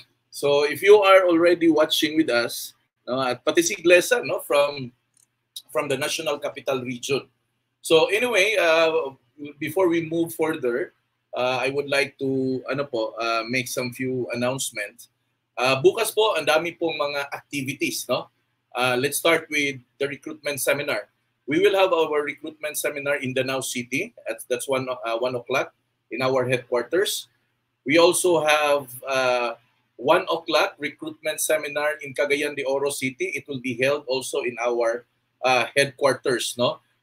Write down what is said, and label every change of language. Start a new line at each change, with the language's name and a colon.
English: So if you are already watching with us, no,
Filipino: at pati si
English: Glesa, no, from the National Capital Region. So anyway, before we move further, I would like to make some few announcements.
Filipino: Bukas po ang dami pong mga activities, no?
English: Let's start with the recruitment seminar. We will have our recruitment seminar in Danau City. That's 1 o'clock in our headquarters. We also have 1 o'clock recruitment seminar in Cagayan de Oro City. It will be held also in our headquarters, no?